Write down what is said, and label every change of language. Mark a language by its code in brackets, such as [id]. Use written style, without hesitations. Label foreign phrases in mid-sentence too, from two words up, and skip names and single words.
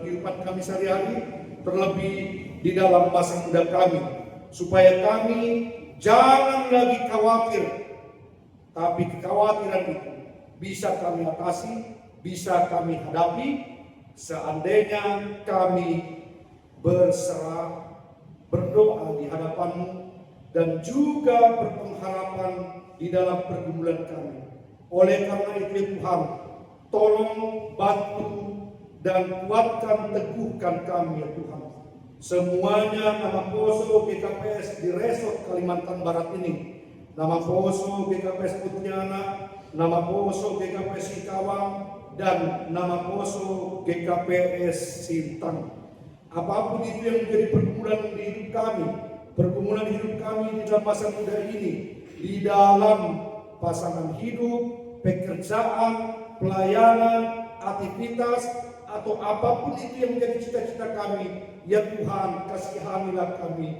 [id] kehidupan kami sehari-hari, terlebih di dalam masa muda kami, supaya kami jangan lagi khawatir, tapi kekhawatiran itu bisa kami atasi, bisa kami hadapi seandainya kami berserah, berdoa di hadapan-Mu dan juga berpengharapan di dalam pergumulan kami. Oleh karena itu Tuhan, tolong bantu dan kuatkan, teguhkan kami ya Tuhan. Semuanya nama Poso GKPS di Resort Kalimantan Barat ini, nama Poso GKPS Putiana, nama Poso GKPS Sikawang, dan nama Poso GKPS Sintang. Apapun itu yang menjadi pergumulan di hidup kami di dalam masa muda ini, di dalam pasangan hidup, pekerjaan, pelayanan, aktivitas, atau apapun itu yang menjadi cita-cita kami, ya Tuhan, kasihanilah kami.